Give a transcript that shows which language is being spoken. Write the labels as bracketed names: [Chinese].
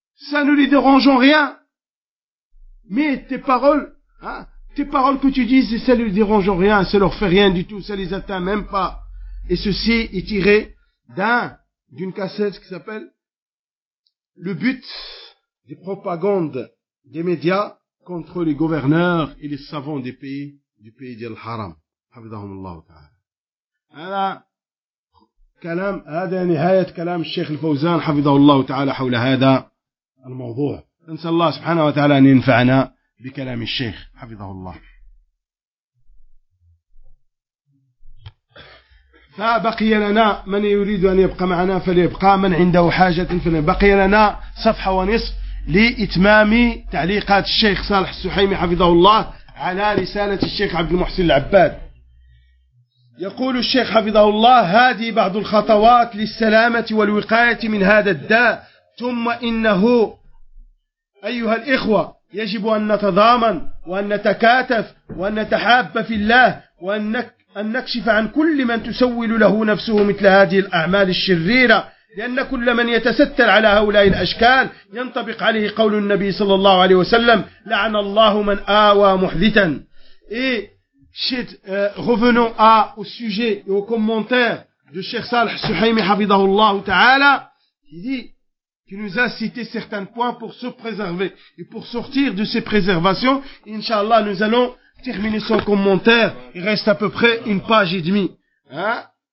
[French] Ça ne les dérange en rien. Mais tes paroles, tes paroles que tu dises, ça ne les dérange en rien, ça leur fait rien du tout, ça les atteint même pas. Et ceci est tiré d'une cassette qui s'appelle Le but des propagandes des médias contre les gouverneurs et les savants des pays, du pays d'Al-Haram. Hafidhahum Allah Ta'ala. [Arabic] هذا كلام, هذا نهاية كلام الشيخ الفوزان حفظه الله تعالى حول هذا الموضوع. نسأل الله سبحانه وتعالى أن ينفعنا بكلام الشيخ حفظه الله. فبقي لنا من يريد أن يبقى معنا فليبقى, من عنده حاجة فليبقى. بقي لنا صفحة ونصف لإتمام تعليقات الشيخ صالح السحيمي حفظه الله على رسالة الشيخ عبد المحسن العباد. يقول الشيخ حفظه الله: هذه بعض الخطوات للسلامة والوقاية من هذا الداء. ثم إنه أيها الإخوة يجب أن نتضامن وأن نتكاتف وأن نتحاب في الله وأن نكشف عن كل من تسول له نفسه مثل هذه الأعمال الشريرة, لأن كل من يتستر على هؤلاء الأشكال ينطبق عليه قول النبي صلى الله عليه وسلم: لعن الله من آوى محدثا. [French] إيه شيت revenons à au sujet et au commentaire de Cheikh Salih Souhaimi [Arabic] حفظه الله تعالى, [French] il dit qu'il nous a cité certains points pour se préserver et pour sortir de ces préservations. Inch'Allah, nous allons terminer son commentaire. Il reste à peu près une page et demie. Hein?